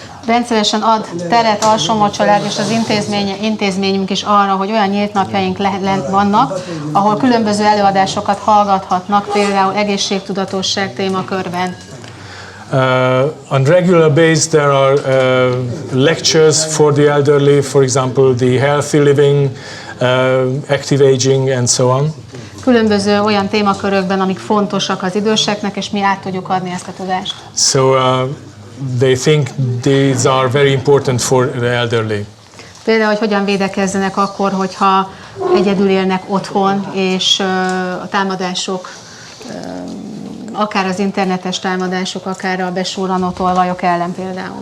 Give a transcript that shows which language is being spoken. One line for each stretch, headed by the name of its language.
Hungarian: Rendszeresen ad teret Alsómocsolád és az intézményünk is arra, hogy olyan nyílt napjaink vannak, ahol különböző előadásokat hallgathatnak, például egészségtudatosság témakörben.
English: On regular basis there are lectures for the elderly, for example the healthy living, active aging and so on.
Hungarian: Különböző olyan témakörökben, amik fontosak az időseknek, és mi át tudjuk adni ezt a tudást.
English: So they think these are very important for the elderly.
Hungarian: Például, hogy hogyan védekezzenek akkor, hogyha egyedül élnek otthon, és a támadások, akár az internetes támadások, akár a besurranó tolvajok ellen például.